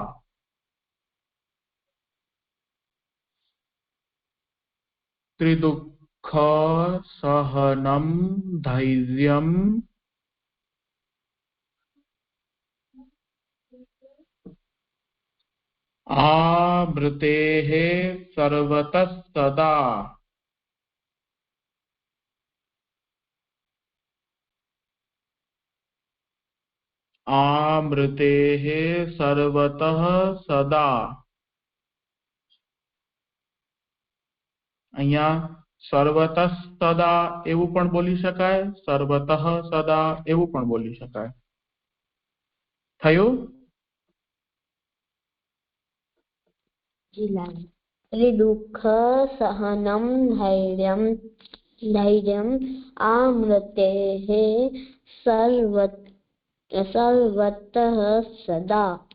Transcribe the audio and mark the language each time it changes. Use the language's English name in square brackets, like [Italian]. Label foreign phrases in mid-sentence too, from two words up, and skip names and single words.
[Sanskrit] त्रिदुःख सहनम धैर्यम आमृते सर्वतः सदा आमृते सर्वतः सदा [Gujarati] અહીંયા સર્વતઃ સદા એવું પણ બોલી શકાય સર્વતઃ સદા એવું પણ બોલી શકાય થયું [Sanskrit] त्रिदुःख सहनम धैर्यम धैर्यम आमृतेः सर्वतः सदा